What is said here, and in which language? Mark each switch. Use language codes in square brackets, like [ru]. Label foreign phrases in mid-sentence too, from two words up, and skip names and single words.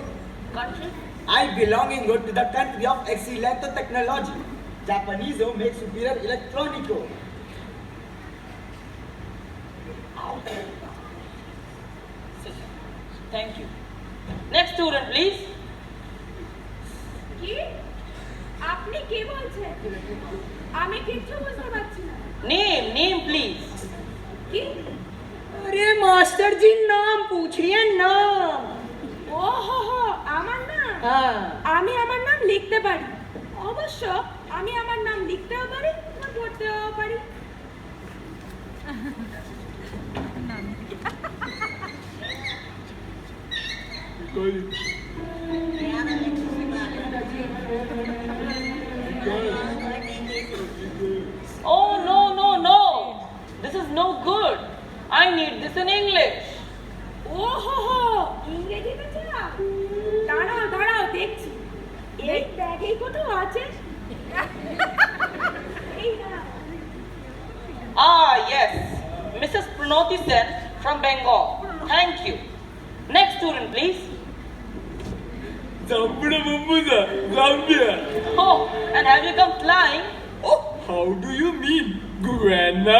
[en] Country? I belong to the country of excellent technology. Japanese make superior electronico. Thank you. Next student, please. [bn] কি আপনি কে বলছেন আমি কিছু বুঝতে পারছি না [en] Name, please. [bn] কি [hi] अरे मास्टर जी नाम पूछिए नाम. [bn] ও হো আমার নাম [hi] हाँ. [bn] আমি আমার নাম লিখতে পারি অবশ্য আমি আমার নাম লিখতেও পারি না পড়তেও পারি [en] Oh, no. This is no good. I need this in English. [bn] ও হো ইংরেজিতে চাও দাঁড়াও দেখছি এই ব্যাগেই কোথাও আছে। এই না। [en] Ah, yes. Mrs. Pranoti Sen from Bengal. Thank you. Next student, please. Zambura Bambuza, Zambia. Oh, and have you come flying? Oh, how do you mean, Guyana?